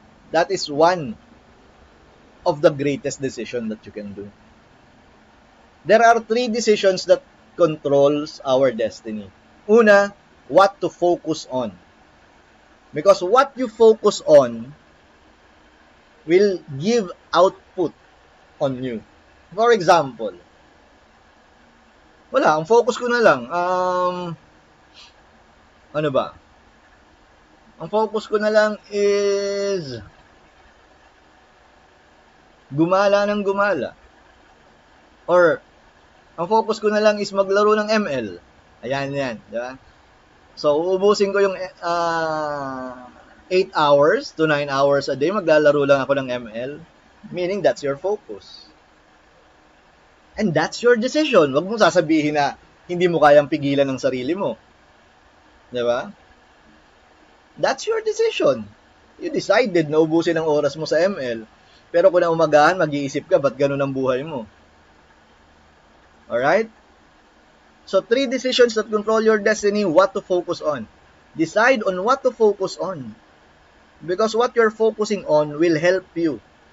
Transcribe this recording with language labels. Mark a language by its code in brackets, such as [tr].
[en] That is one of the greatest decision that you can do. There are 3 decisions that controls our destiny. Una, what to focus on. Because what you focus on will give output on you. For example, [tl] ang focus ko na lang, ano ba? Ang focus ko na lang is gumala ng gumala. Or, ang focus ko na lang is maglaro ng ML. Ayan, di ba? So, uubusin ko yung 8 hours to 9 hours a day, maglalaro lang ako ng ML. [en] Meaning, that's your focus. And that's your decision. [tl] Huwag mong sasabihin na hindi mo kayang pigilan ng sarili mo. Di ba? [en] That's your decision. You decided [tl] na ubusin ang oras mo [en] sa ML. [tl] Pero kung naumagahan, mag-iisip ka, ba't ganun ang buhay mo? [en] Alright? So, 3 decisions that control your destiny, what to focus on. Decide on what to focus on. Because what you're focusing on will help you.